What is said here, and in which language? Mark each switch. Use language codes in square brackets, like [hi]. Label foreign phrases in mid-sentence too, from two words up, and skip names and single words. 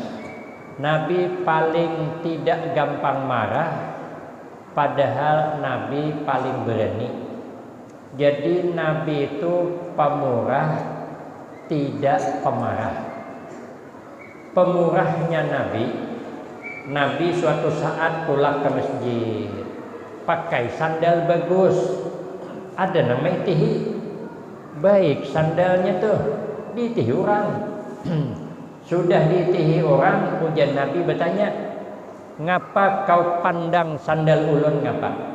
[id] Nabi paling tidak gampang marah, padahal Nabi paling berani. Jadi Nabi itu pemurah, tidak pemarah. Pemurahnya Nabi suatu saat pulang ke masjid, pakai sandal bagus, ada nama itihi. Baik sandalnya tuh diitihi orang. Sudah diitihi orang, ujian Nabi bertanya, [bjn] ngapa kau pandang sandal ulun ngapa?